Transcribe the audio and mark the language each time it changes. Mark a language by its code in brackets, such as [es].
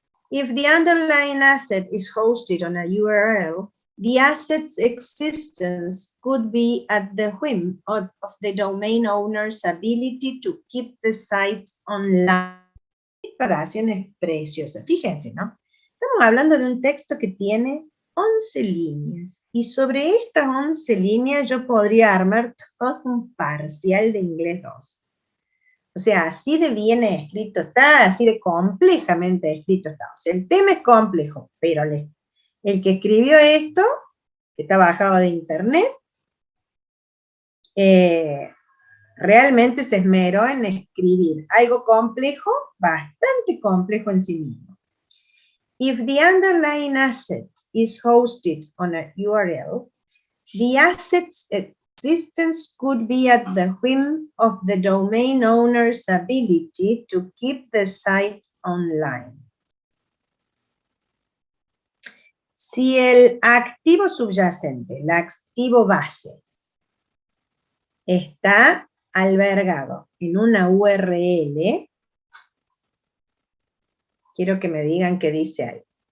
[en] If the underlying asset is hosted on a URL, the asset's existence could be at the whim of the domain owner's ability to keep the site online. [es] Esta oración es preciosa, fíjense, ¿no? Estamos hablando de un texto que tiene 11 líneas, y sobre estas 11 líneas yo podría armar todo un parcial de inglés 2. O sea, así de bien escrito está, así de complejamente escrito está. O sea, el tema es complejo, pero el que escribió esto, que está bajado de internet, realmente se esmeró en escribir algo complejo, bastante complejo en sí mismo. [en] If the underlying asset is hosted on a URL, the asset's existence could be at the whim of the domain owner's ability to keep the site online. [es] Si el activo subyacente, el activo base, está albergado en una URL, quiero que me digan qué dice ahí.